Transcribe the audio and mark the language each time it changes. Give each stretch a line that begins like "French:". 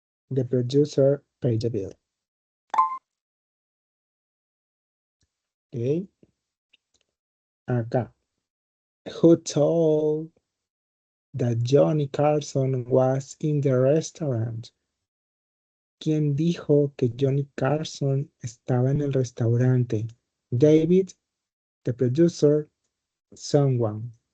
English: The producer paid the bill.
Spanish: Ok. Acá.
English: Who told that Johnny Carson was in the restaurant?
Spanish: ¿Quién dijo que Johnny Carson estaba en el restaurante?
English: David, the producer, someone.